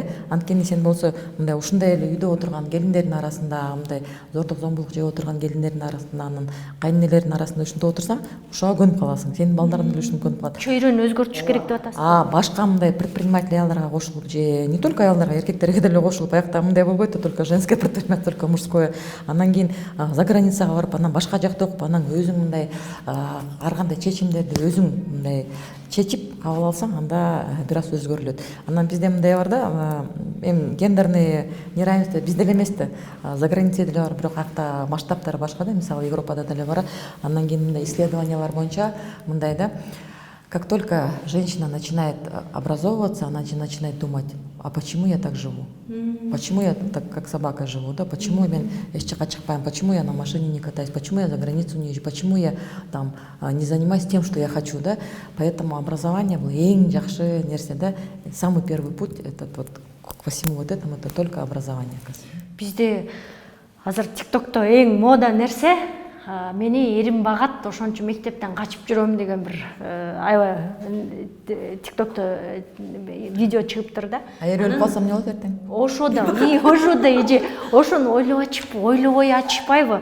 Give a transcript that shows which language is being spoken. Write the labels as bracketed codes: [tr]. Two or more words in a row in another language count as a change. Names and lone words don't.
[ky] Анткени сен болсо мындай ушундай эле үйдө отурган келиндердин арасында, мындай зордук зомбулук жеп отурган келиндердин арасында, анан кайненелердин арасында ушинтип отурсаң, ошого көнүп каласың. Сенин балдарың деле ушинтип көнүп калат. Чөйрөнү өзгөртүш керек деп атасыз. Башка мындай предприниматель аялдарга кошулуп, же [ru] не только [ky] аялдарга, эркектерге деле кошулуп, аякта мындай болбойт да, только женское предпринимательство, только мужское. Анан кийин [ru] за границага [ky] барып, анан башка жакта окуп, анан өзүң мындай ар кандай чечимдерди өзүң мындай чечип кабыл алсаң, анда бир аз өзгөрүлөт. Анан бизде мындай бар да, эми [ru] гендерный неравенство [ky] бизде эле эмес да, [ru] за границада [ky] деле бар, бирок акта масштабтары башка да, мисалы Европада деле бар. Андан кийин мындай исследованиялар боюнча мындай да, [ru] Как только женщина начинает образовываться, она начинает думать, а почему я так живу? Почему я так, как собака живу? Да? Почему я чикпаем? Почему я на машине не катаюсь? Почему я за границу не езжу? Почему я там не занимаюсь тем, что я хочу? Да? Поэтому образование было [kk] ең жақсы нерсе. [ru] Да? Самый первый путь этот, вот, ко всему вот этому, это только образование. [ky] Бизде азыр ТикТокто эң мода нерсе мени эрим багат, ошон үчүн мектептен качып жүрөм деген бир аябай ТикТокто видео чыгыптыр да. Эгер өлүп калсам эмне болот эртең? Ошода эже ошону ойлобой ачпайбы.